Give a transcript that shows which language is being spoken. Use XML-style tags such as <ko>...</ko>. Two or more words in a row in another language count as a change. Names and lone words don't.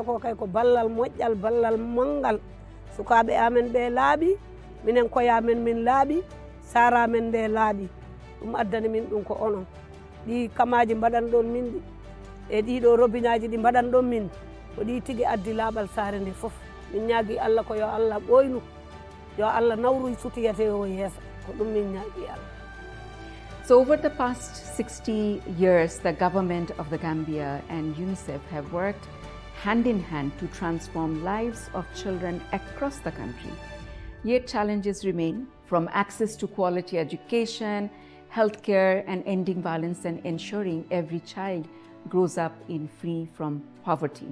<ff>ko kay ko ballal moƴƴal ballal manngal sukaɓe amen ɓe laaɓi minen koyamen min laaɓi saramen nde laaɓi ɗum addani min ɗum ko onon ɗi kamaji mbaɗan ɗon min ɗi e ɗiɗo robinaji ɗi mbaɗan ɗon min ko ɗi tigui addi laaɓal saare nde foof min ñaagui Allah ko yo Allah ɓoynu yo Allah nawru sutiyate o yeeso ko ɗum min ñaagui Allah.</ff> <en>So over the past 60 years, the government of the Gambia and UNICEF have worked hand in hand to transform lives of children across the country. Yet challenges remain, from access to quality education, healthcare, and ending violence, and ensuring every child grows up in free from poverty.</en>